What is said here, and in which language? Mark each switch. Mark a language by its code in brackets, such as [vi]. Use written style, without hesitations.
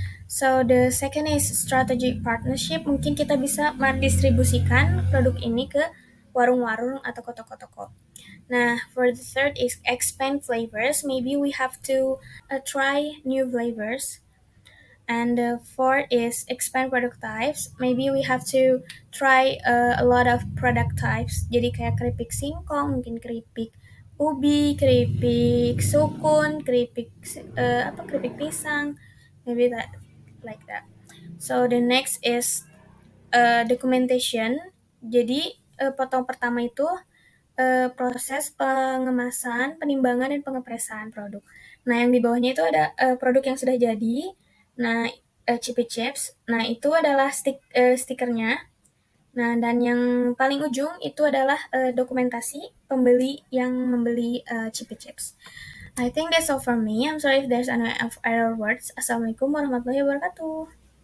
[en] So the second is strategic partnership. [id] Mungkin kita bisa mendistribusikan produk ini ke warung-warung atau ke toko-toko. [en] Nah, for the third is expand flavors. Maybe we have to try new flavors. And the fourth is expand product types. Maybe we have to try a lot of product types. [id] Jadi kayak keripik singkong, mungkin keripik ubi, keripik sukun, keripik keripik pisang, [en] maybe that like that. So the next is documentation. [id] Jadi potong pertama itu proses pengemasan, penimbangan, dan pengepresan produk. Nah, yang di bawahnya itu ada produk yang sudah jadi. Nah, chippy chips. Nah, itu adalah stikernya. Nah, dan yang paling ujung itu adalah dokumentasi pembeli yang membeli chippy chips. [en] I think that's all from me. I'm sorry if there's any error words. Assalamualaikum warahmatullahi wabarakatuh.